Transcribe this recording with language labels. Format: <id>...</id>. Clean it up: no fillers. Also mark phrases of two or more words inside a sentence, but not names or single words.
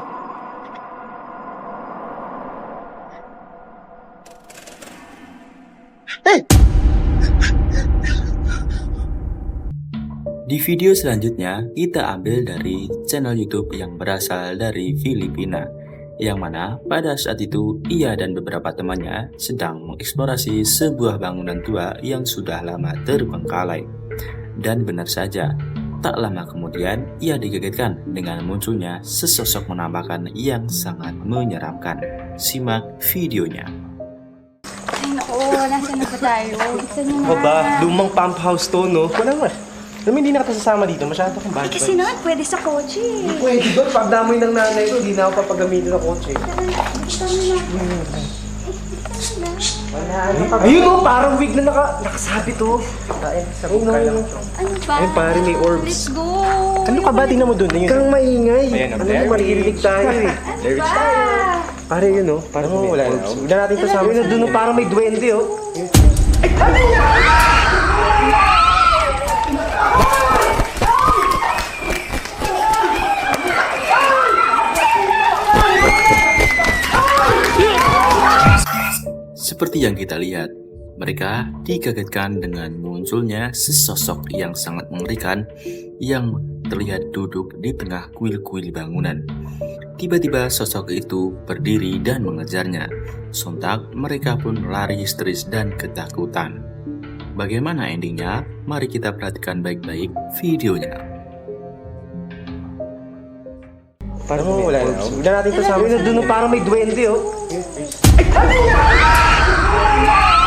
<id>Di video selanjutnya, kita ambil dari channel YouTube yang berasal dari Filipina, yang mana pada saat itu ia dan beberapa temannya sedang mengeksplorasi sebuah bangunan tua yang sudah lama terbengkalai. Dan benar saja, tak lama kemudian ia dikagetkan dengan munculnya sesosok penampakan yang sangat menyeramkan. Simak videonya.</id> <tl>Ay, naku, nasa na ba tayo? Gusto niyo na. Ako ba? Lumang pump house to, no? Wala naman. Alam mo, hindi na kita sasama dito. Masyado kang bad. Kasi naman, pwede sa kotse. Pwede doon. Pag damoy ng nanay ko, hindi na ako papagamitin ng kotse. Gusto niyo na. Ayun, no? Parang wig na nakasabit, oh. Ay, sabog ka lang. Ano ba? Ayun, pare, may orbs.</tl> <en>Let's go.</en> <tl>Ano ka ba? Tingnan mo doon. Kang maingay. Ano mo, maririnig tayo, eh. Ano ba? Pare, yun, no? Parang may orbs. Huwag na natin kasama. Ayun, doon, no? Parang may duwende, oh.</tl> <id>Seperti yang kita lihat, mereka dikagetkan dengan munculnya sesosok yang sangat mengerikan yang terlihat duduk di tengah kuil-kuil bangunan. Tiba-tiba sosok itu berdiri dan mengejarnya. Sontak mereka pun lari histeris dan ketakutan. Bagaimana endingnya? Mari kita perhatikan baik-baik videonya.</id> <tl>Parang wala na. Huwag na natin kasama. Ayun, doon, no? Parang may duwende, oh.</tl>